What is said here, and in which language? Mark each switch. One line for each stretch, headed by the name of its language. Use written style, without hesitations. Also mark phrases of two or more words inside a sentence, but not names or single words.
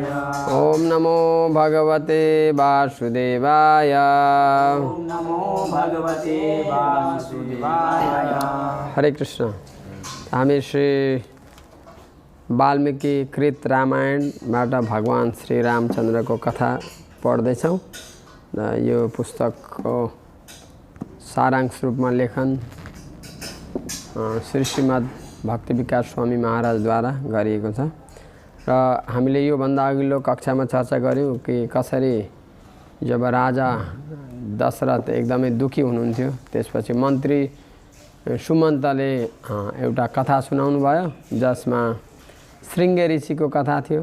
Sanskrit: ओम नमो भगवते वासुदेवाय। ओम नमो भगवते वासुदेवाय। हरे कृष्ण।
Nepali: हामी श्री वाल्मीकि कृत रामायणबाट भगवान श्री रामचन्द्रको कथा पढ्दैछौँ र यो पुस्तकको सारांश रूपमा लेखन श्री श्रीमद् भक्ति विकास स्वामी महाराजद्वारा गरिएको छ र हामीले यो भन्दा अघिल्लो कक्षामा चर्चा गर्यौं कि कसरी जब राजा दशरथ एकदमै दुखी हुनुहुन्थ्यो त्यसपछि मन्त्री सुमन्तले एउटा कथा सुनाउनु भयो जसमा श्रृंग ऋषिको कथा थियो।